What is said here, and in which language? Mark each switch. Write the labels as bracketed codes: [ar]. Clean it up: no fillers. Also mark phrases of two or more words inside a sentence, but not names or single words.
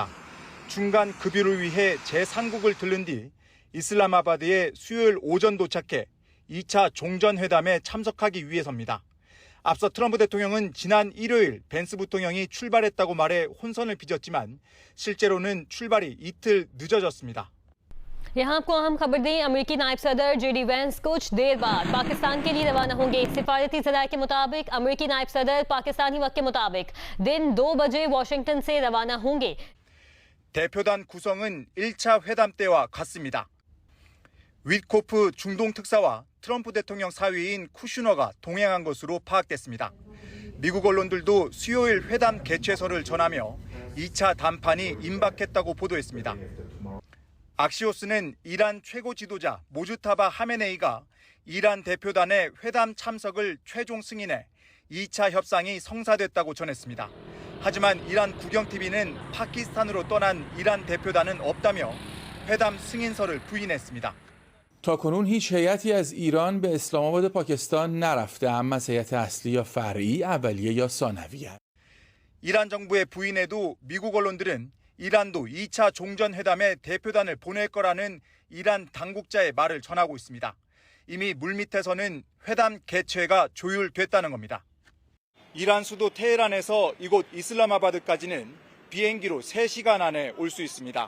[ko] 중간 급유를 위해 제3국을 들른 뒤 이슬라마바드에 수요일 오전 도착해 2차 종전회담에 참석하기 위해서입니다. 앞서 트럼프 대통령은 지난 일요일 벤스 부통령이 출발했다고 말해 혼선을 빚었지만 실제로는 출발이 이틀 늦어졌습니다. [ur] یہاں آپ کو اہم خبر دیں، امریکی نائب صدر جے ڈی وینس کچھ دیر بعد پاکستان کے لیے روانہ ہوں گے. سفارتی ذرائع کے مطابق امریکی نائب صدر پاکستانی وقت کے مطابق دن 2 بجے واشنگٹن سے روانہ ہوں گے. [ko] 대표단 구성은 1차 회담 때와 같습니다. 윗코프 중동 특사와 트럼프 대통령 사위인 쿠슈너가 동행한 것으로 파악됐습니다. 미국 언론들도 수요일 회담 개최설을 전하며 2차 담판이 임박했다고 보도했습니다. 악시오스는 이란 최고 지도자 모주타바 하메네이가 이란 대표단의 회담 참석을 최종 승인해 2차 협상이 성사됐다고 전했습니다. 하지만 이란 국영TV는 파키스탄으로 떠난 이란 대표단은 없다며 회담 승인서를 부인했습니다. [fa] تاکنون هیچ هیئتی از ایران به اسلام آباد پاکستان نرفته، اما از هیئت اصلی یا فرعی، اولیه یا ثانویه. [ko] 이란 정부의 부인에도 미국 언론들은 이란도 2차 종전회담에 대표단을 보낼 거라는 이란 당국자의 말을 전하고 있습니다. 이미 물밑에서는 회담 개최가 조율됐다는 겁니다. 이란 수도 테헤란에서 이곳 이슬라마바드까지는 비행기로 3시간 안에 올 수 있습니다.